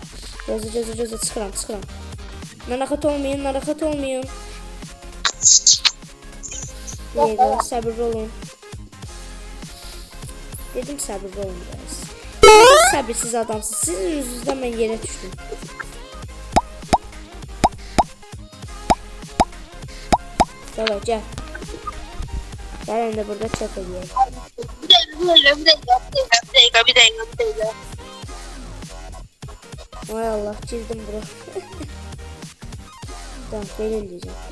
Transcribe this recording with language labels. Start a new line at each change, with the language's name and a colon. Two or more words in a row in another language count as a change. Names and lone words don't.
Azerbaijani: Gözlə çıxıram. Narahat olmayın. Yega, səbirli olun. Dedim səbirli olun biraz. Səbirsiz adamsınız. Sizin yüzünüzdən mən yerə düşdüm.
Turkish: Tamam gel. Gel de burada çöp ediyor. Bir dakika. Vay Allah çizdim bro. Tamam belirleyeceğim.